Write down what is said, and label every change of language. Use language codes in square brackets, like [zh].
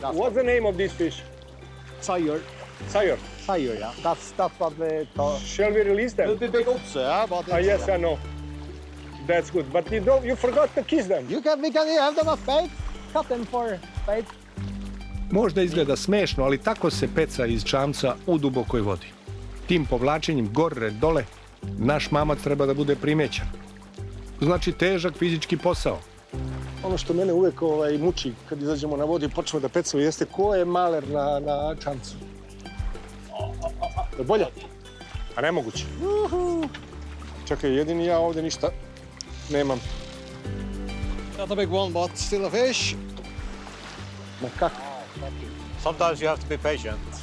[en] What's the name of this fish? Sire. Sire. Sire, yeah. That's what they call. Shall we release them? It'll be big ups, yeah, but Yes, I know. That's good. But you forgot to kiss them. we can have them as bait. Cut them for bait. [sr] Možda izgleda smešno, ali tako se peca iz čamca u dubokoj vodi. Tim povlačenjem gore, dole, naš mamac treba da bude primećan. Znači težak fizički posao. Ono što mene uvek muči kad izađemo na vodu i počnemo da pecamo jeste ko je maler na čamcu. Je bolje? A nemoguće. Čekaj, jedini ja ovde ništa nemam. [en] Not a big one, but still a fish. [sr] Ma kako? [en] Sometimes you have to be patient.